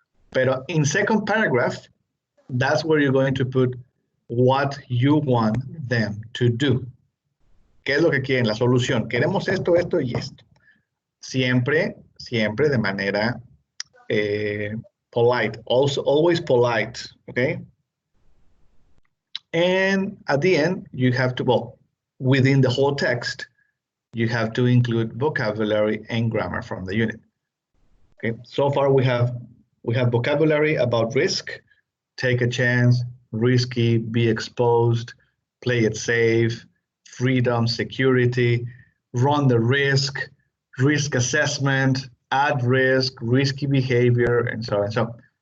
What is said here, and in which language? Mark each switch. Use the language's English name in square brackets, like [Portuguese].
[Spanish] Pero [English] in second paragraph, that's where you're going to put what you want them to do. [Spanish] ¿Qué es lo que quieren? La solución. Queremos esto y esto. Siempre de manera [English] polite. Also, always polite, okay? And at the end, you have to, within the whole text, you have to include vocabulary and grammar from the unit. Okay, so far we have vocabulary about risk, take a chance, risky, be exposed, play it safe, freedom, security, run the risk, risk assessment, at risk, risky behavior, and so on and so on.